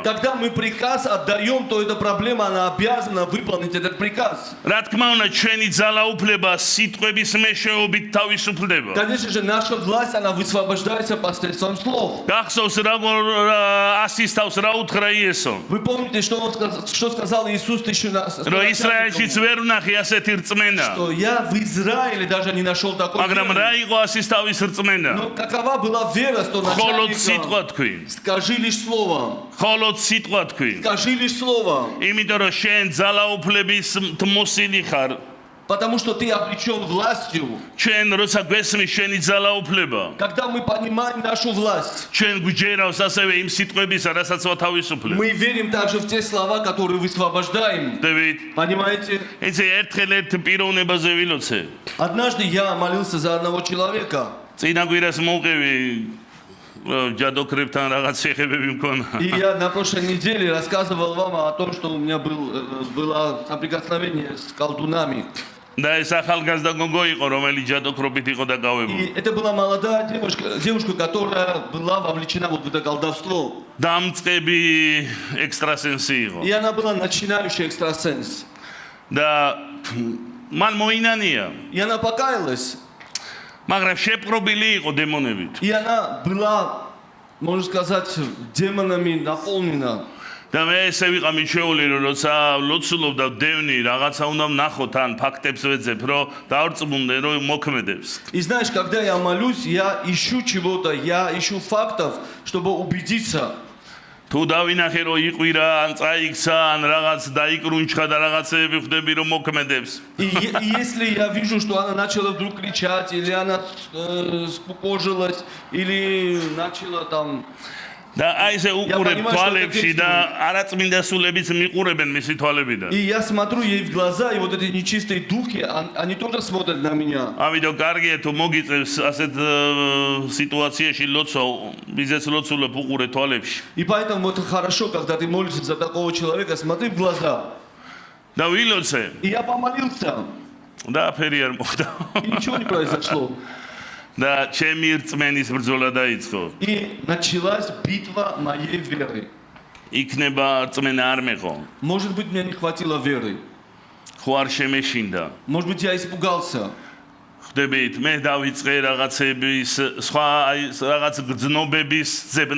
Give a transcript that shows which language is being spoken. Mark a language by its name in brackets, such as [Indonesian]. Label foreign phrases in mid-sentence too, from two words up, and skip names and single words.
[Russian] Когда мы приказ отдаем, то эта проблема, она обязана выполнить этот приказ. [Georgian] რა თქმა უნდა, ჩვენი ძალაუფლება სიტყვების მეშვეობით თავისუფლდება. [Russian] Конечно же, наша власть, она высвобождается посредством слов. [Georgian] გახსოვს როგორ ასისტავს რა უთხრა იესო. [Russian] Вы помните, что сказал Иисус тысячу раз? [Georgian] რომ ისრაელშიც ვერ ვნახე ასეთი რწმენა. [Russian] Что я в Израиле даже не нашел такой [Georgian] მაგრამ რა [Russian] веры. [Georgian] იყო ასისტავის рწმენა? [Russian] Но какова была вера, что холод начальника? [Georgian] სიტყვა თქვი. [Russian] Скажи лишь слово. [Georgian] холод სიტყვა თქვი. [Russian] Скажи лишь слово. [Georgian] იმიტომ რომ შენ ძალაუფლების თმოსილი ხარ. [Russian] Потому что ты облечен властью. [Georgian] ჩვენ როცა გვესმის შენი ძალაუფლება, [Russian] Когда мы понимаем нашу власть, [Georgian] ჩვენ გვიჯერავს ასევე იმ სიტყვებისა, რასაც ვათავისუფლებ. [Russian] мы верим также в те слова, которые высвобождаем. [Georgian] დევით, [Russian] Понимаете? [Georgian] იცი ერთხელ ერთ პიროვნებაზე ვილოცე. [Russian] Однажды я молился за одного человека. [Georgian] წინა კვირას მოვყევი ჯადოქრებთან რაღაც შეხებები მქონა. [Russian] И я на прошлой неделе рассказывал вам о том, что у меня было соприкосновение с колдунами. [Georgian] და ეს ახალგაზრდა გოგო იყო, რომელიც ჯადოქრობით იყო დაკავებული. [Russian] И это была молодая девушка, которая была вовлечена вот в это колдовство. [Georgian] დამწყები ექსტრასენსი იყო. [Russian] И она была начинающий экстрасенс. [Georgian] და მან მოინანია, [Russian] И она покаялась. [Georgian] მაგრამ შეპყრობილი იყო დემონებით. [Russian] И она была, можно сказать, демонами наполнена. [Georgian] და მე ესე ვიყავ მიჩეული, რომ როცა ლოცულობ და დევნი რაღაცა უნდა ვნახოთ, ან ფაქტებს ვეძებ, რომ დავრწმუნდე, რომ მოქმედებს. [Russian] И знаешь, когда я молюсь, я ищу чего-то, я ищу фактов, чтобы убедиться. [Georgian] თუ დავინახე, რომ იყვირა, ან წაიქცა, ან რაღაც დაიკრუნჩხა და რაღაცები ხვდები, რომ მოქმედებს. [Russian] И если я вижу, что она начала вдруг кричать, или она скукожилась, или начала там... [Georgian] და აი ესე უყურებ თვალებში და არაწმინდა სულებიც მიყურებენ მისი თვალებიდან. [Russian] И я смотрю ей в глаза, и вот эти нечистые духи, они тоже смотрят на меня. [Georgian] ამიტომ კარგია თუ მოგიწევს ასეთ სიტუაციაში ლოცვა, ვიზეც ლოცულობ უყურე თვალებში. [Russian] И поэтому это хорошо, когда ты молишься за такого человека, смотри в глаза. [Georgian] და ვილოცე [Russian] И я помолился, [Georgian] და ფერი არ მოხდა. [Russian] и ничего не произошло. [Georgian] და ჩემი რწმენის ბრძოლა დაიწყო. [Russian] И началась битва моей веры. [Georgian] იქნება რწმენა არ მეყო. [Russian] Может быть, мне не хватило веры. [Georgian] ხო არ შემეშინდა. [Russian] Может быть, я испугался. [Georgian] ხდებით, მე დავიწყე რაღაცების, სხვა აი რაღაც გრძნობების ძებნა